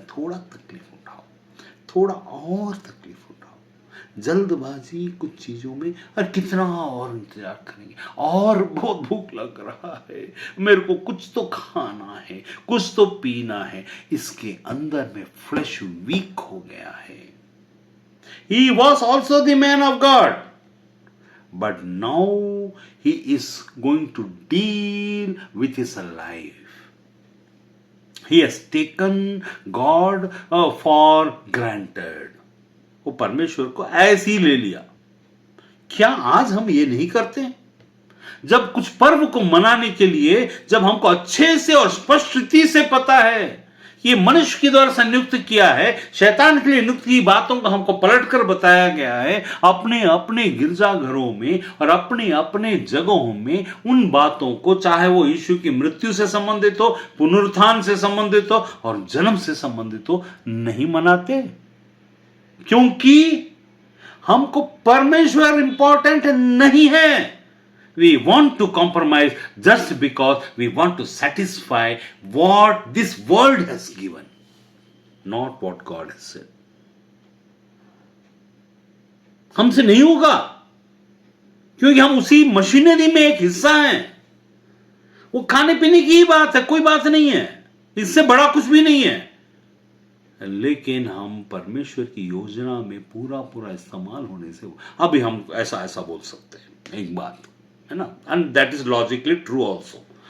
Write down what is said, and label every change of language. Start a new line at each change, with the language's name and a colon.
Hindi: थोड़ा तकलीफ उठाओ, थोड़ा और तकलीफ उठाओ, जल्दबाजी कुछ चीजों में, और कितना और इंतजार करेंगे, और बहुत भूख लग रहा है, मेरे को कुछ तो खाना है, कुछ तो पीना है। इसके अंदर में फ्लैश वीक हो गया है।
English: He was also the man of God, but now he is going to deal with his life. He has taken God for granted.
Hindi: वो परमेश्वर को ऐसे ही ले लिया। क्या आज हम ये नहीं करते? जब कुछ पर्व को मनाने के लिए, जब हमको अच्छे से और स्पष्टता से पता है ये मनुष्य के द्वारा संयुक्त किया है, शैतान के लिए नियुक्त की बातों को हमको पलटकर बताया गया है, अपने अपने गिरजाघरों में और अपने अपने जगहों में उन बातों को, चाहे वो यीशु की मृत्यु से संबंधित हो, पुनरुत्थान से संबंधित हो और जन्म से संबंधित हो, नहीं मनाते। क्योंकि हमको परमेश्वर इंपॉर्टेंट नहीं है।
English: We want to compromise just because we want to satisfy what this world has given, not what God has said.
Hindi: हमसे नहीं होगा, क्योंकि हम उसी मशीनरी में एक हिस्सा हैं। वो खाने पीने की ही बात है, कोई बात नहीं है, इससे बड़ा कुछ भी नहीं है। लेकिन हम परमेश्वर की योजना में पूरा इस्तेमाल होने से अभी हम ऐसा बोल सकते हैं, एक बात है ना,
English: And that is logically true also.